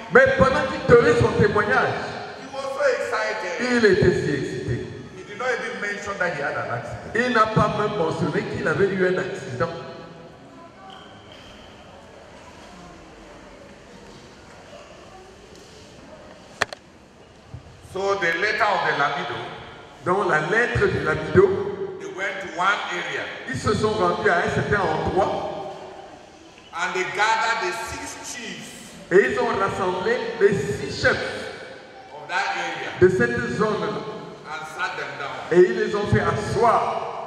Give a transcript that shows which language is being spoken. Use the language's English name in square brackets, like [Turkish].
[French] Mais pendant qu'il donnait son témoignage, [English] he was so excited. [French] il était si excité. [English] He did not even mention that he had an accident. [French] Il n'a pas même mentionné qu'il avait eu un accident. [English] So the letter of the Lamido, [French] Dans la lettre du Lamido, [English] they went to one area [French] ils se sont rendus à un certain endroit [English] and they gathered the 6 chiefs [French] et ils ont rassemblé les 6 chefs [English] of that area [French] de cette zone [English] and sat them down [French] et ils les ont fait asseoir